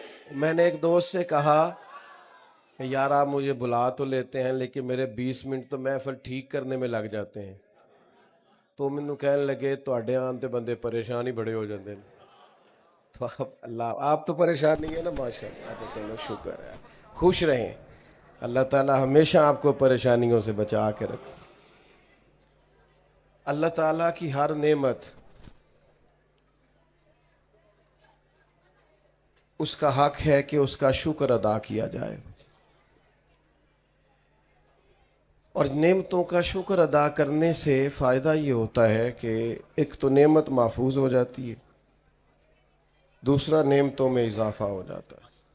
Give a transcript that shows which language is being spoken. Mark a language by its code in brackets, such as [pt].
[ur] میں نے ایک دوست سے کہا کہ یار آپ مجھے بلا تو لیتے ہیں لیکن میرے 20 منٹ تو محفل ٹھیک کرنے میں لگ جاتے ہیں. [pa] تو مینوں کہنے لگے تواڈے آن تے بندے پریشان ہی بڑے ہو جاندے ہیں. [ur] تو اللہ آپ تو پریشان نہیں ہے نا ماشاء اللہ. اچھا چلو شکر ہے. خوش رہیں. اللہ تعالیٰ ہمیشہ آپ کو پریشانیوں سے بچا کے رکھے. اللہ تعالیٰ کی ہر نعمت اس کا حق ہے کہ اس کا شکر ادا کیا جائے، اور نعمتوں کا شکر ادا کرنے سے فائدہ یہ ہوتا ہے کہ ایک تو نعمت محفوظ ہو جاتی ہے، دوسرا نعمتوں میں اضافہ ہو جاتا ہے.